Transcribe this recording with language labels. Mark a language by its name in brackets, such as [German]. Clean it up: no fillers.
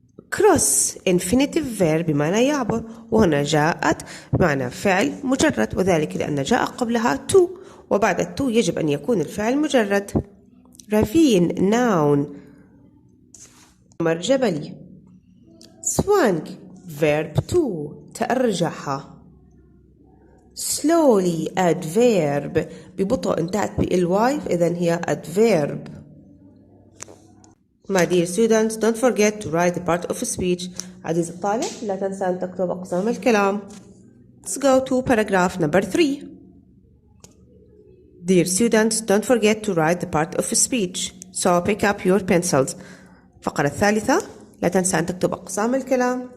[Arabic] cross infinitive verb بمعنى يعبر وهنا جاءت بمعنى فعل مجرد وذلك لأن جاء قبلها to وبعد to يجب أن يكون الفعل مجرد. [English] ravine noun جبلي. swing verb 2 تأرجح. [Arabic] slowly adverb ببطء انتهت بالواي إذن هي adverb. [English] My dear students, don't forget to write the part of speech. [Arabic] عزيزي الطالب لا تنسى أن تكتب أقسام الكلام. [English] Let's go to paragraph number 3. Dear students, don't forget to write the part of speech. So pick up your pencils. [Arabic] الفقرة الثالثة لا تنسى أن تكتب أقسام الكلام.